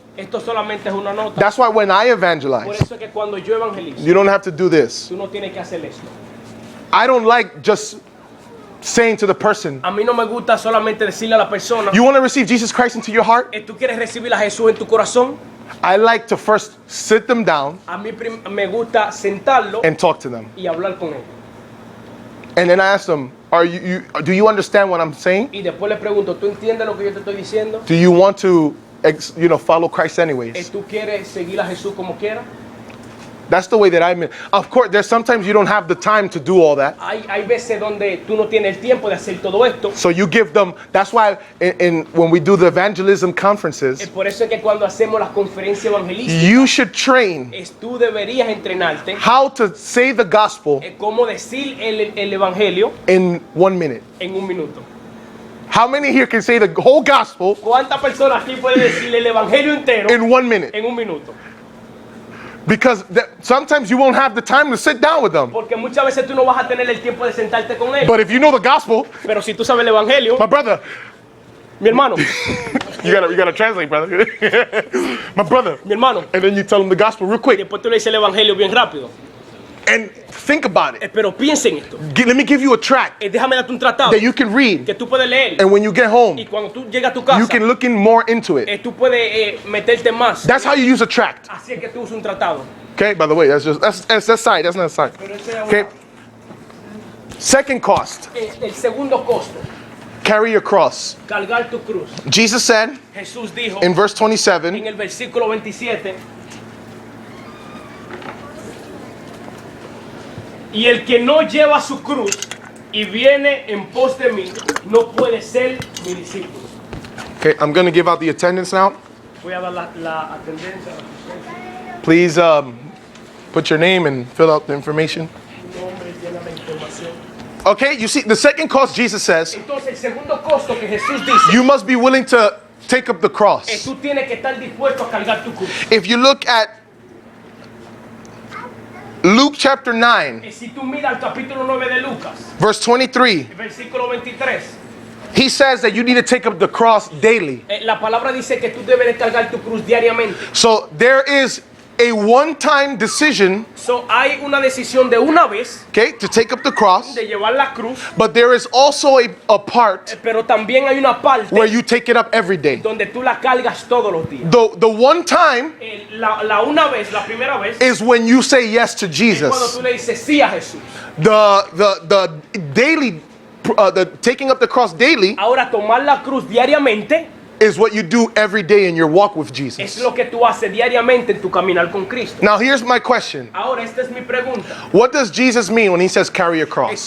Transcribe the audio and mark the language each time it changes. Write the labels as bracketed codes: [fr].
[es] Esto solamente es una nota. [en] That's why when I [es] Por [en] evangelize, [es] eso es que cuando yo evangelizo, [en] you don't have to do this. [es] tú no tienes que hacer esto. [en] I don't like just saying to the person, [es] A mí no me gusta solamente decirle a la persona, [en] you want to receive Jesus Christ into your heart? [es] ¿tú quieres recibir a Jesús en tu corazón? [en] I like to first sit them down [es] A mí me gusta sentarlo [en] and talk to them. [es] y hablar con él. [en] And then I ask them, do you understand what I'm saying? [es] Y después le pregunto, ¿tú entiendes lo que yo te estoy diciendo? [en] Do you want to follow Christ anyways? [es] ¿Tú quieres seguir a Jesús como quieras? [en] That's the way that I'm in. Of course, there's sometimes you don't have the time to do all that. [es] Hay veces donde tú no tienes el tiempo de hacer todo esto. [en] So you give them, that's why when we do the evangelism conferences, [es] Por eso es que cuando hacemos las conferencias evangelísticas, [en] you should train [es] tú deberías entrenarte [en] how to say the gospel [es] cómo decir el evangelio [en] in 1 minute. [es] en un minuto. [en] How many here can say the whole gospel [es] ¿Cuántas personas aquí pueden decir el evangelio entero [en] in 1 minute? [es] en un minuto? [en] Because sometimes you won't have the time to sit down with them. [es] Porque muchas veces tú no vas a tener el tiempo de sentarte con él. [en] But if you know the gospel, [es] Pero si tú sabes el evangelio, [en] my brother, [es] mi hermano, [en] you gotta translate, brother. My brother, [es] mi hermano, [en] and then you tell them the gospel real quick. [es] después tú le dices el evangelio bien rápido. [en] And think about it. [es] Pero piensa en esto. [en] Let me give you a tract [es] Déjame darte un tratado [en] that you can read, [es] que tú puedes leer. [en] and when you get home, [es] Y cuando tú llegas a tu casa, [en] you can look in more into it. [es] tú puedes meterte más. [en] That's how you use a tract. [es] Así es que tú usas un tratado. [en] Okay, by the way, that's side, that's not side. Okay. Second cost, [es] El segundo costo, [en] carry your cross. [es] cargar tu cruz. [en] Jesus said [es] Jesús dijo [en] in verse 27, [es] en el versículo 27, y el que no lleva su cruz y viene en pos de mí, no puede ser mi discípulo. [en] okay, I'm going to give out the attendance now. [es] Voy a dar la atendencia. [en] Please put your name and fill out the information. [es] Tu nombre, llena la información. [en] Okay, you see, the second cost, Jesus says, [es] Entonces, el segundo costo que Jesús dice [en] you must be willing to take up the [es] es [en] cross. [es] tú tienes que estar dispuesto a cargar tu cruz. [en] If you look at Luke chapter 9, [es] Si tú miras el capítulo 9 de Lucas, [en] verse 23, [es] versículo 23, [en] he says that you need to take up the cross daily. [es] la palabra dice que tú debes de cargar tu cruz diariamente. [en] So there is a one-time decision, [es] So, hay una decisión de una vez [en] okay, to take up the cross, [es] de llevar la cruz, [en] but there is also a part [es] pero también hay una parte [en] where you take it up every day. [es] donde tú la cargas todos los días. [en] The one time [es] La una vez, la primera vez, [en] is when you say yes to [es] cuando [en] Jesus. [es] tú le dices sí a Jesús. [en] The daily, the taking up the cross daily [es] Ahora, tomar la cruz diariamente [en] is what you do every day in your walk with [es] es [en] Jesus. [es] lo que tú haces diariamente en tu caminar con Cristo. [en] Now here's my question. [es] Ahora, esta es mi pregunta. [en] What does Jesus mean when he says carry your cross?